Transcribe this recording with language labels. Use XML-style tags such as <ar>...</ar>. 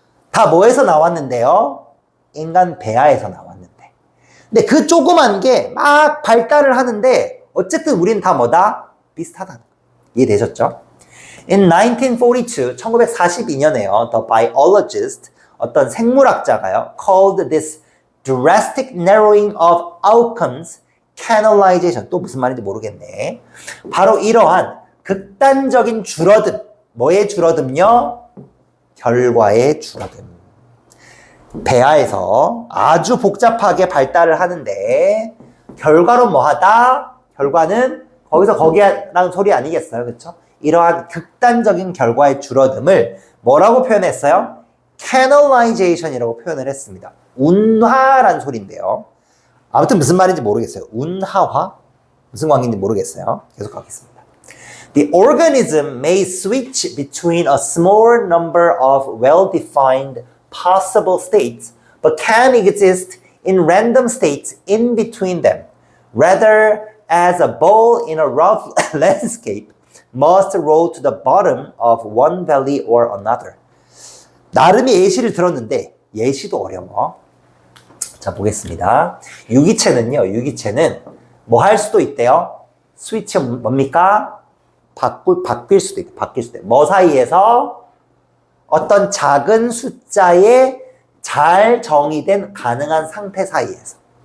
<ko>다 뭐에서 나왔는데요? 인간 배아에서 나왔는데. 근데 그 조그만 게 막 발달을 하는데 어쨌든 우린 다 뭐다? 비슷하다는 거예요. 이해되셨죠?</ko> <en>In 1942,</en> <ko>1942년에요.</ko> <en>The biologist,</en> <ko>어떤 생물학자가요.</ko> <en>called this drastic narrowing of outcomes canalization.</en> <ko>또 무슨 말인지 모르겠네. 바로 이러한 극단적인 줄어듦. 뭐의 줄어듦요? 결과의 줄어듦. 배아에서 아주 복잡하게 발달을 하는데 결과로 뭐하다? 결과는 거기서 거기라는 소리 아니겠어요? 그렇죠? 이러한 극단적인 결과의 줄어듦을 뭐라고 표현했어요? canalization이라고 표현을 했습니다. 운화란 소리인데요. 아무튼 무슨 말인지 모르겠어요. 운하화? 무슨 관계인지 모르겠어요. 계속 가겠습니다.</ko> <en>The organism may switch between a small number of well-defined possible states, but can exist in random states in between them. Rather, as a ball in a rough landscape must roll to the bottom of one valley or another.</en> <ko>나름의 예시를 들었는데 예시도 어려워. 자, 보겠습니다. 유기체는 뭐 할 수도 있대요? 스위치 뭡니까? 바뀔 수도 있대. 뭐 사이에서? 어떤 작은 숫자의 잘 정의된 가능한 상태 사이에서.</ko>